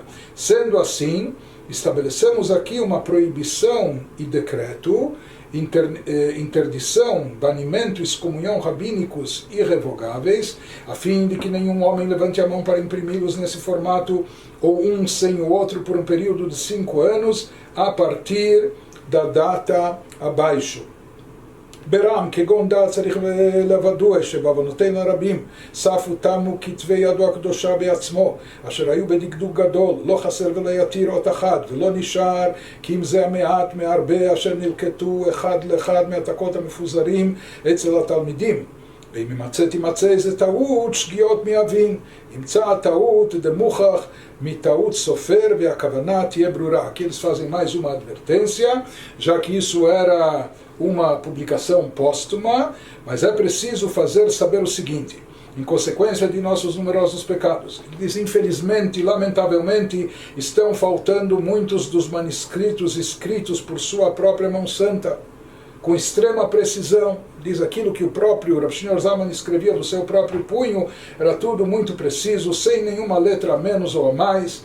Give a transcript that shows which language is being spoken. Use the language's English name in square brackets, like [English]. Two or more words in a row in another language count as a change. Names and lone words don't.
[Portuguese] Sendo assim, estabelecemos aqui uma proibição e decreto, interdição, banimento e excomunhão rabínicos irrevogáveis, a fim de que nenhum homem levante a mão para imprimi-los nesse formato, ou um sem o outro, por um período de 5 anos, a partir da data abaixo. [Hebrew] ברם, כגון דעת צריך לבדוע שבעוונותינו הרבים ספו תמו כתבי ידו הקדושה בעצמו, אשר היו בדקדוק גדול, לא חסר ולא יתיר אות אחת, ולא נשאר כי אם זה המעט מהרבה אשר נלקטו אחד לאחד מהעתקות המפוזרים אצל התלמידים. ואם תימצא איזה טעות, שגיאות מיבין. ימצא הטעות דמוכח מטעות סופר והכוונה תהיה ברורה. [Portuguese] Aqui eles fazem mais uma advertência, já que isso era uma publicação póstuma, mas é preciso fazer saber o seguinte: em consequência de nossos numerosos pecados, eles infelizmente, lamentavelmente, estão faltando muitos dos manuscritos escritos por sua própria mão santa, com extrema precisão, diz aquilo que o próprio Rav Shneur Zalman escrevia do seu próprio punho, era tudo muito preciso, sem nenhuma letra a menos ou a mais.